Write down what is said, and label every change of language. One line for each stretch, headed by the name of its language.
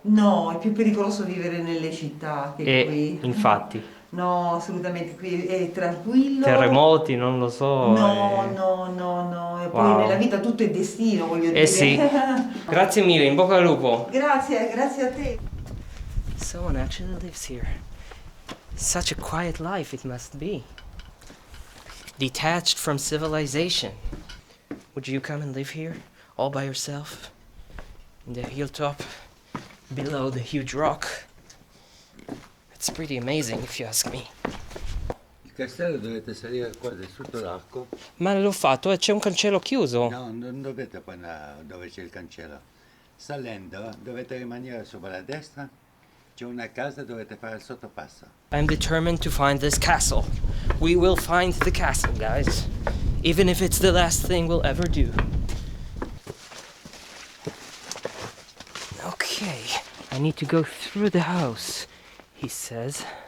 Italian: No, è più pericoloso vivere nelle città che qui. Infatti. No, assolutamente, qui è tranquillo. Terremoti, non lo so. No. E poi Wow. nella vita tutto è destino, voglio dire. Sì. Grazie mille, in bocca al lupo. Grazie a te.
English: Someone actually lives here. Such a quiet life it must be. Detached from civilization. Would you come and live here, all by yourself? In the hilltop, below the huge rock? It's pretty amazing if you ask me.
Italian: Il castello dovete salire qua sotto l'arco. Ma l'ho fatto e c'è un cancello chiuso. No, non dovete poi andare dove c'è il cancello. Salendo dovete rimanere sopra la destra. C'è una casa, dovete fare il sottopasso.
English: I'm determined to find this castle. We will find the castle, guys. Even if it's the last thing we'll ever do. Okay, I need to go through the house, he says.